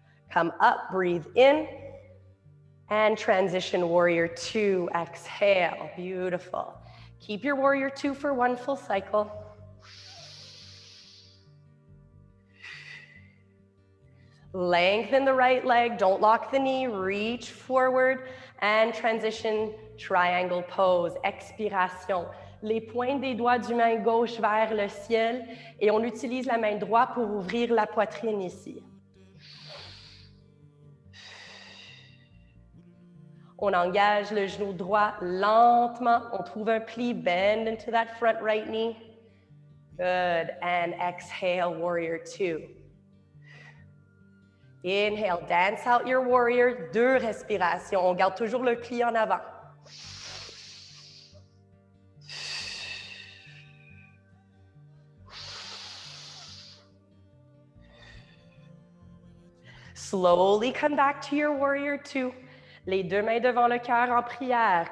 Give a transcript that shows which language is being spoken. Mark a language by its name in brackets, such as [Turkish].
[English] Come up, breathe in. And transition warrior 2, exhale, beautiful. Keep your warrior 2 for 1 full cycle. Lengthen the right leg, don't lock the knee, reach forward and transition triangle pose. [French] Expiration. Les pointes des doigts du main gauche vers le ciel et on utilise la main droite pour ouvrir la poitrine ici. On engage le genou droit lentement. On trouve un pli, [English] bend into that front right knee. Good, and exhale, warrior two. Inhale, dance out your warrior. [French] 2 respirations. On garde toujours le pli en avant. [English] Slowly come back to your warrior two. [French] Les 2 mains devant le cœur en prière.